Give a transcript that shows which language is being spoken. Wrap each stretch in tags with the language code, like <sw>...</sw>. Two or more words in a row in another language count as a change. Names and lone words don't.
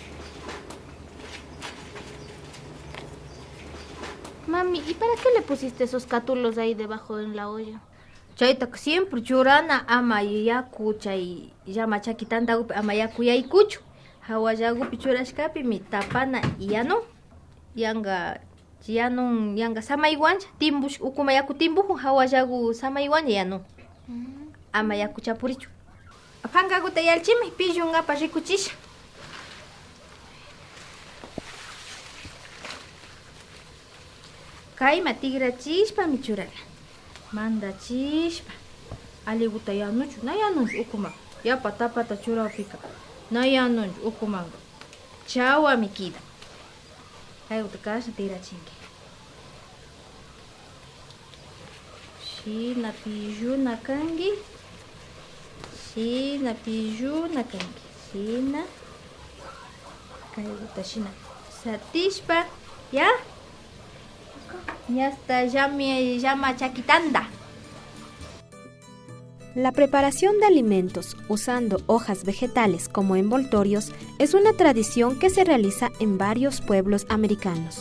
<es>Mami, ¿y para qué le pusiste esos cátulos ahí debajo en la olla?</es> <qu>Chayta siempre churana ama yaku chay llama chakitanta gupi ama yaku yaykuchu. Hawayagupi churashkapi mi tapana yano. Yanga samaywancha timbush ukuma yaku timbuju hawayagu samaywancha yano. Ama yaku chapurichu. Apangaguta yalchimi pillungapa rikuchisha. Kayma tigrachispa michurala. Mandachispa. Aliguta yanuchu na yanunchu ukuma. Yapa tapata churawpika. Na yanunchu ukumanga. Chawa mikida. Hayguta kasha tigrachinki. Shina pilluna kangi. Shina pilluna kangi. Shina. Hayguta shina. Satishpa. Ya.</qu> <es>Ya está,</es> <qu>llama chakitanda.</qu> <es>La preparación de alimentos usando hojas vegetales como envoltorios es una tradición que se realiza en varios pueblos americanos.</es>